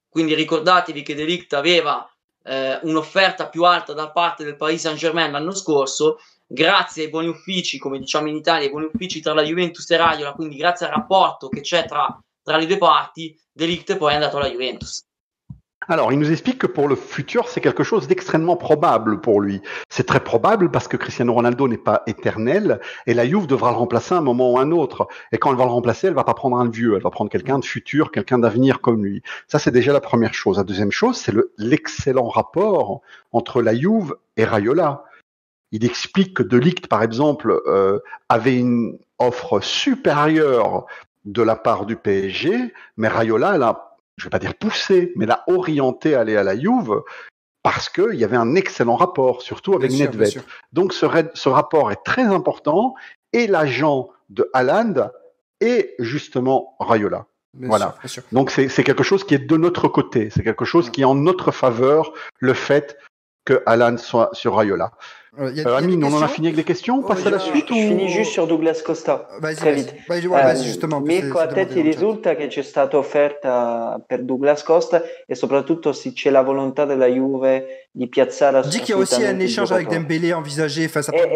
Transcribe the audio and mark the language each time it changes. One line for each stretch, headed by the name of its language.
Italian: Quindi ricordatevi che De Ligt aveva un'offerta più alta da parte del Paris Saint-Germain l'anno scorso, grazie ai buoni uffici, come diciamo in Italia, ai buoni uffici tra la Juventus e Raiola, quindi grazie al rapporto che c'è tra le due parti, De Ligt poi è andato alla Juventus.
French: Alors, il nous explique que pour le futur, c'est quelque chose d'extrêmement probable pour lui. C'est très probable parce que Cristiano Ronaldo n'est pas éternel et la Juve devra le remplacer à un moment ou un autre. Et quand elle va le remplacer, elle va pas prendre un vieux, elle va prendre quelqu'un de futur, quelqu'un d'avenir comme lui. Ça, c'est déjà la première chose. La deuxième chose, c'est l'excellent rapport entre la Juve et Raiola. Il explique que De Ligt, par exemple, avait une offre supérieure de la part du PSG, mais Raiola, elle a, je vais pas dire poussé, mais l'a orienté à aller à la Juve parce qu'il y avait un excellent rapport, surtout avec Nedved. Donc ce rapport est très important et l'agent de Haaland est justement Raiola. Voilà. Sûr. Donc c'est quelque chose qui est de notre côté, c'est quelque chose qui est en notre faveur, le fait que Haaland soit sur Raiola. Amine, on en a fini avec les questions? On passe à la suite? Je finis juste sur Douglas Costa, très vite. Vas-y, justement.
Italian: Mirko, a te ti risulta che c'è stata offerta per Douglas Costa e soprattutto se c'è la volontà della Juve di piazzare
French: assolutamente. Dis qu'il y a aussi un échange avec Dembélé envisagé face à